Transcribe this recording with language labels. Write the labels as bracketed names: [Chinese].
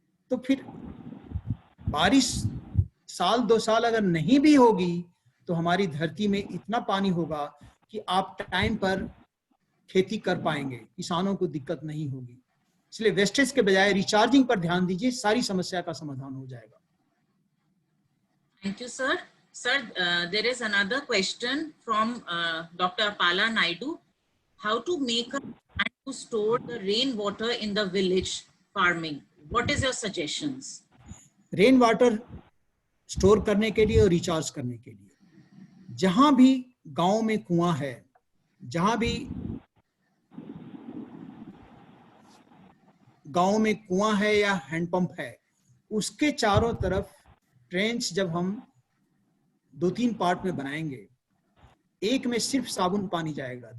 [Hindi] तो फिर बारिश साल 2 साल अगर नहीं भी होगी तो हमारी धरती में इतना पानी होगा कि आप टाइम पर खेती कर पाएंगे, किसानों को दिक्कत नहीं होगी। इसलिए वेस्टेज के बजाय रिचार्जिंग पर ध्यान दीजिए, सारी समस्या का समाधान हो जाएगा। [English] Thank you, sir. Sir, there is another question from Dr. Pala Naidu. How to make a plan to store the rainwater in the village farming? What is your suggestions? [Hindi] Rain water store करने के लिए और recharge करने के लिए, जहां भी गांव में कुआं है, जहां भी गांव में कुआं है या हैंडपंप है, उसके चारों तरफ ट्रेंच जब हम 2-3 पार्ट में बनाएंगे, एक में सिर्फ साबुन पानी जाएगा।